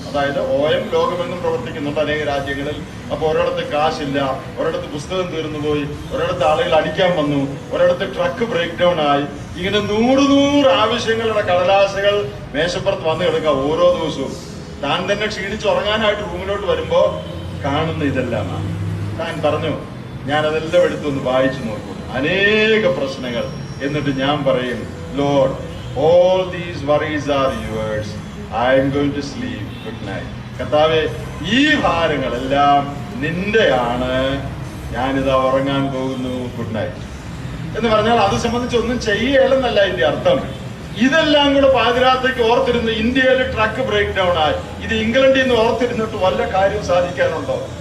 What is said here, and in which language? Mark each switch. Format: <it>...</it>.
<ml>അതായത് OM ലോകമെങ്ങും പ്രവർത്തിക്കുന്നുണ്ട് അനേക രാജ്യങ്ങളിൽ. അപ്പൊ ഒരിടത്ത് കാശില്ല, ഒരിടത്ത് പുസ്തകം തീർന്നുപോയി, ഒരിടത്ത് ആളുകൾ അടിക്കാൻ വന്നു, ഒരിടത്ത് ട്രക്ക് ബ്രേക്ക് ഡൗൺ ആയി. ഇങ്ങനെ 100 ആവശ്യങ്ങളുടെ കടലാസുകൾ മേശപ്പുറത്ത് വന്ന് കിടക്കുക ഓരോ ദിവസവും. താൻ തന്നെ ക്ഷീണിച്ചുറങ്ങാനായിട്ട് റൂമിലോട്ട് വരുമ്പോ കാണുന്ന ഇതെല്ലാമാണ്. താൻ പറഞ്ഞു, ഞാനതെല്ലാം എടുത്തൊന്ന് വായിച്ചു നോക്കും, അനേക പ്രശ്നങ്ങൾ. എന്നിട്ട് ഞാൻ പറയും,</ml> <en>Lord, all these worries are yours. I am going to sleep. Good night.</en> <ml>കർത്താവേ, ഈ ഭാരങ്ങളെല്ലാം നിന്റെയാണ്, ഞാനിതാ ഉറങ്ങാൻ പോകുന്നു. ഗുഡ് നൈറ്റ് എന്ന് പറഞ്ഞാൽ അത് സംബന്ധിച്ച് ഒന്നും ചെയ്യലെന്നല്ല ഇതിന്റെ അർത്ഥം. ഇതെല്ലാം കൂടെ പാതിരാത്രിക്ക് ഓർത്തിരുന്ന് ഇന്ത്യയിൽ ട്രക്ക് ബ്രേക്ക് ഡൗൺ ആയി, ഇത് ഇംഗ്ലണ്ടിൽ നിന്ന് ഓർത്തിരുന്നിട്ട് വല്ല കാര്യം സാധിക്കാനുണ്ടോ?</ml>